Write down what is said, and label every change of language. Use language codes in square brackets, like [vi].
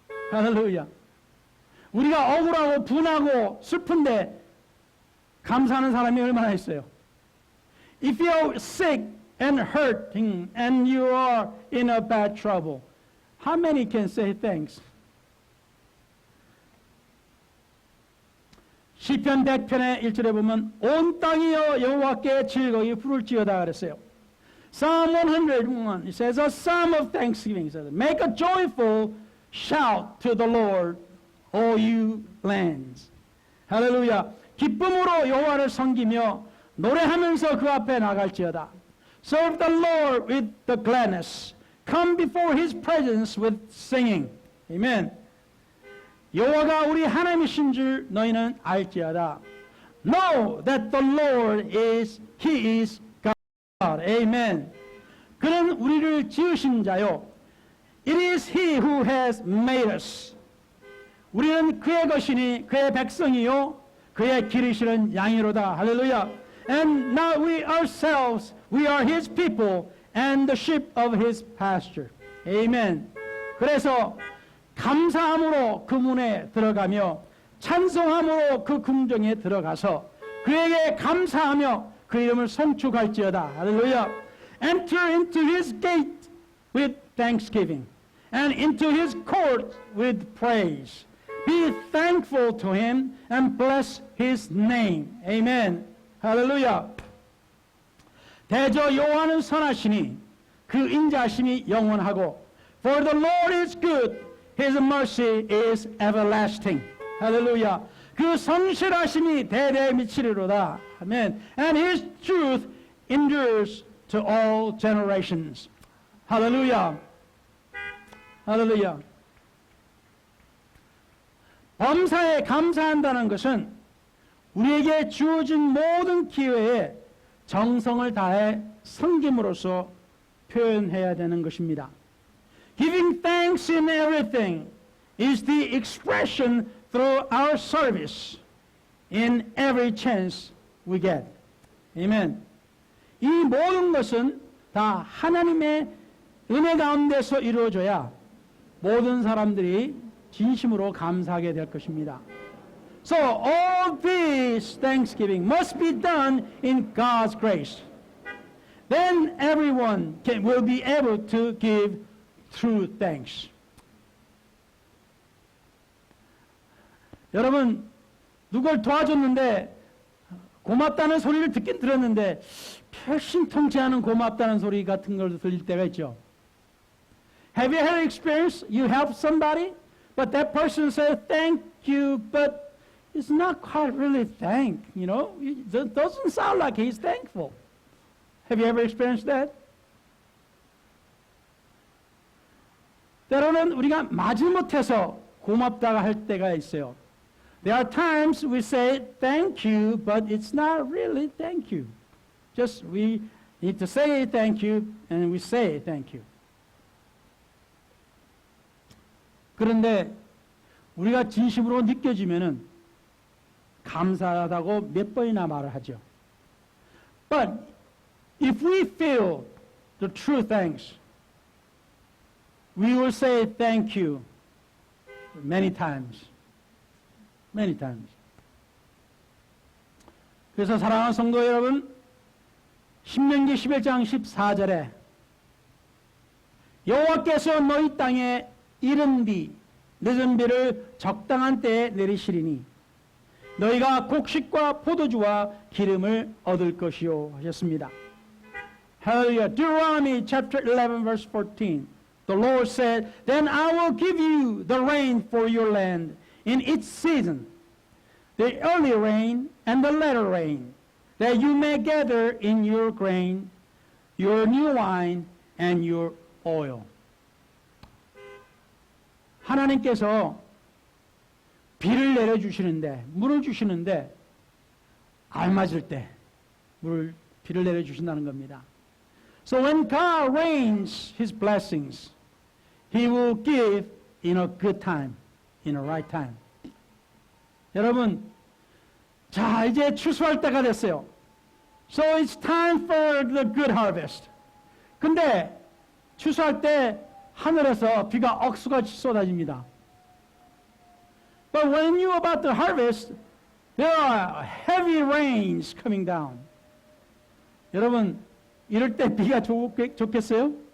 [ko] 할렐루야. 우리가 억울하고 분하고 슬픈데 감사하는 사람이 얼마나 있어요? [en] If you're sick and hurting and you are in a bad trouble, how many can say thanks? [ko] 시편 100편의 1절에 보면 온 땅이여 여호와께 즐거이 부를지어다 그랬어요. [en] Psalm 101 it says a psalm of thanksgiving. It says, make a joyful shout to the Lord, all you lands. [ko] 할렐루야. 기쁨으로 여호와를 섬기며 노래하면서 그 앞에 나갈지어다. [en] Serve the Lord with the gladness. Come before His presence with singing. Amen. [ko] 여호와가 우리 하나님이신 줄 너희는 알지어다. [en] Know that the Lord is, He is God. Amen. [ko] 그는 우리를 지으신 자요. [en] It is He who has made us. [ko] 우리는 그의 것이니 그의 백성이요. 그의 기르시는 양이로다. 할렐루야. [en] And now we ourselves, we are His people and the sheep of His pasture. Amen. [ko] 그래서 감사함으로 그 문에 들어가며 찬송함으로 그 궁정에 들어가서 그에게 감사하며 그 이름을 송축할지어다. 할렐루야. [en] Enter into His gate with thanksgiving and into His court with praise. Be thankful to Him and bless His name. [ko] Amen. 할렐루야. 대저 여호와는 선하시니 그 인자심이 영원하고 [en] For the Lord is good, His mercy is everlasting. [ko] 할렐루야. 그 성실하심이 대대에 미치리로다. [en] 아멘. And His truth endures to all generations. 할렐루야. 할렐루야. [ko] 범사에 감사한다는 것은 우리에게 주어진 모든 기회에 정성을 다해 섬김으로써 표현해야 되는 것입니다. [en] Giving thanks in everything is the expression through our service in every chance we get. Amen. [ko] 이 모든 것은 다 하나님의 은혜 가운데서 이루어져야 모든 사람들이 진심으로 감사하게 될 것입니다. [en] So all this thanksgiving must be done in God's grace. Then everyone will be able to give true thanks. 여러분, 누굴 도와줬는데 고맙다는 소리를 듣긴 들었는데 별신통치 않은 고맙다는 소리 같은 걸 들릴 때가 있죠. Have you had an experience? You help somebody, but that person says thank you, but it's not quite really thank, you know. It doesn't sound like he's thankful. Have you ever experienced that? [ko] 때로는 우리가 마지못해서 고맙다고 할 때가 있어요. [en] There are times we say thank you, but it's not really thank you. Just we need to say thank you, and we say thank you. [ko] 그런데 우리가 진심으로 느껴지면은 감사하다고 몇 번이나 말을 하죠. [en] But if we feel the true thanks, we will say thank you many times. Many times. [ko] 그래서 사랑하는 성도 여러분, 신명기 11장 14절에 여호와께서 너희 땅에 이른 비, 늦은 비를 적당한 때에 내리시리니 너희가 곡식과 포도주와 기름을 얻을 것이요 하셨습니다. [en] Hallelujah. Deuteronomy chapter 11 verse 14. The Lord said, Then I will give you the rain for your land in its season, the early rain and the latter rain, that you may gather in your grain, your new wine, and your oil. [ko] 하나님께서 비를 내려주시는데, 물을 주시는데, 알맞을 때 비를 내려주신다는 겁니다. [en] So when God rains His blessings, He will give in a good time, in a right time. [ko] 여러분, 자, 이제 추수할 때가 됐어요. [en] So it's time for the good harvest. [ko] 근데 추수할 때 하늘에서 비가 억수같이 쏟아집니다. [en] But when you're about to harvest, there are heavy rains coming down. [ko] 여러분, 이럴 때 비가 좋겠어요?